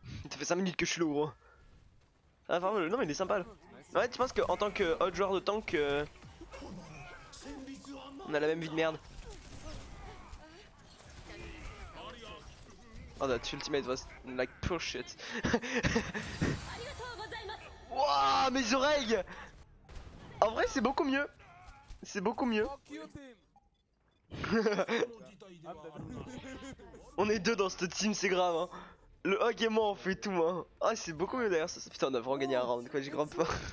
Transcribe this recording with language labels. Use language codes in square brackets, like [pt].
[fr] Ça fait 5 minutes que je suis low, gros. Ah, vraiment, non, mais il est sympa là. [en] Nice. [fr] Ouais, tu penses qu'en tant que autre joueur de tank, on a la même vie de merde. [en] Oh, that ultimate was like pure shit. [fr] Wouah, mes oreilles! En vrai, c'est beaucoup mieux. C'est beaucoup mieux. [en] Fuck you, team! I'm dead. [fr] On est deux dans cette team, c'est grave. Hein. Le Hog et moi, on fait tout. Hein. Ah, c'est beaucoup mieux d'ailleurs. Putain, on a vraiment gagné un round, quoi. J'ai grave peur.